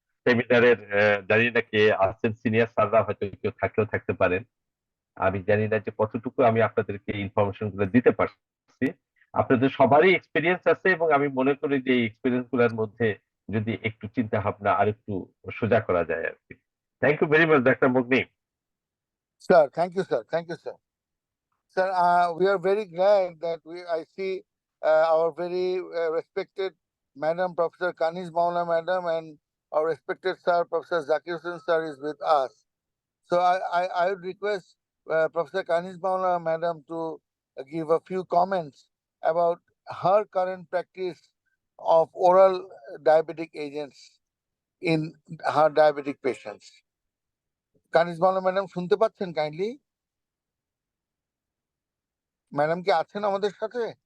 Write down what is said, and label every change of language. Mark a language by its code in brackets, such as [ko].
[bn] সেমিনারের জানি না কে আছেন, সিনিয়র স্যাররা হয়তো কেউ থাকলেও থাকতে পারেন। আমি জানি না যে কতটুকু আমি আপনাদেরকে ইনফরমেশন গুলো দিতে পারছি। আপনাদের সবারই এক্সপিরিয়েন্স আছে, এবং আমি মনে করি যে এই এক্সপিরিয়েন্স গুলোর মধ্যে যদি একটু চিন্তা ভাবনা আর একটু সোজা করা যায় আর কি। [en] Thank you very much doctor মগ্নি। Sir, thank you, sir. Thank you, sir. Sir, we are very glad that I see our very respected Madam Professor Kanis Maula Madam and our respected Sir Professor Zakir Hussain Sir is with us. So I would request Professor Kanis Maula Madam to give a few comments about her current practice of oral diabetic agents in her diabetic patients. [bn] Kanis Maula Madam, শুনতে পাচ্ছেন kindly? Madam কি আছেন আমাদের সাথে?